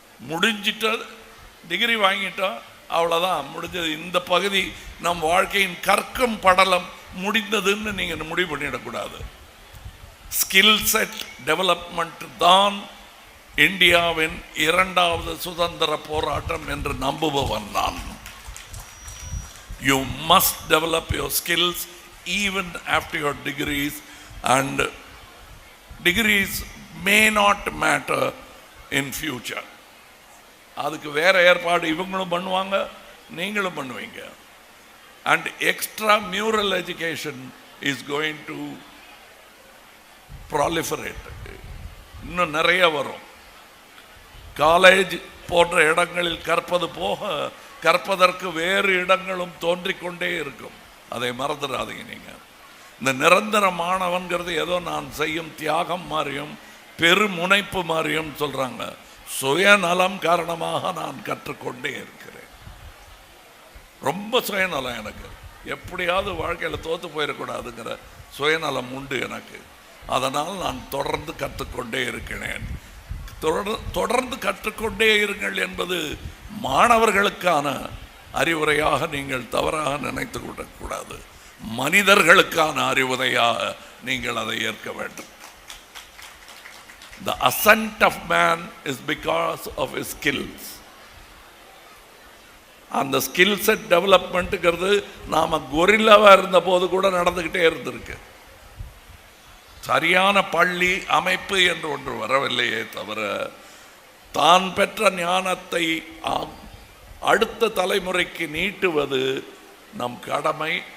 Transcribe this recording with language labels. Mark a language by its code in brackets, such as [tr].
[ta] முடிஞ்சிட்ட degree வாங்கிட்டா அவ்வளோதான், முடிஞ்சது. இந்த பகுதி நம் வாழ்க்கையின் கற்கும் படலம் முடிந்ததுன்னு நீங்கள் முடிவு பண்ணிடக்கூடாது. ஸ்கில் செட் டெவலப்மெண்ட் தான் இந்தியாவின் 2வது சுதந்திர போராட்டம் என்று நம்புபவன் நான். [en] You must develop your skills even after your degrees, and degrees may not matter in future. [ta] அதுக்கு வேற ஏற்பாடு இவங்களும் பண்ணுவாங்க, நீங்களும் பண்ணுவீங்க. [en] And extra mural education is going to proliferate. [ta] இன்னும் நிறைய வரும். காலேஜ் போன்ற இடங்களில் கற்பது போக கற்பதற்கு வேறு இடங்களும் தோன்றிக்கொண்டே இருக்கும். அதை மறந்துடாதீங்க. நீங்கள் இந்த நிரந்தர மாணவன்கிறது ஏதோ நான் செய்யும் தியாகம் மாதிரியும் பெருமுனைப்பு மாதிரியும் சொல்கிறாங்க. சுயநலம் காரணமாக நான் கற்றுக்கொண்டே இருக்கிறேன். ரொம்ப சுயநலம் எனக்கு. எப்படியாவது வாழ்க்கையில் தோற்று போயிடக்கூடாதுங்கிற சுயநலம் உண்டு எனக்கு. அதனால் நான் தொடர்ந்து கற்றுக்கொண்டே இருக்கிறேன். தொடர்ந்து கற்றுக்கொண்டே இருங்கள் என்பது மாணவர்களுக்கான அறிவுரையாக நீங்கள் தவறாக நினைத்து கொள்ளக்கூடாது. மனிதர்களுக்கான அறிவுரையாக நீங்கள் அதை ஏற்க வேண்டும். [en] The ascent of man is because of his skills. [ta] அந்த ஸ்கில் செட் டெவலப்மெண்ட்டுங்கிறது நாம் கொரில்லாவாக இருந்த போது கூட நடந்துக்கிட்டே இருந்திருக்கு. சரியான பள்ளி அமைப்பு என்று ஒன்று வரவில்லையே தவிர தான் பெற்ற ஞானத்தை அடுத்த தலைமுறைக்கு நீட்டுவது நம் கடமை.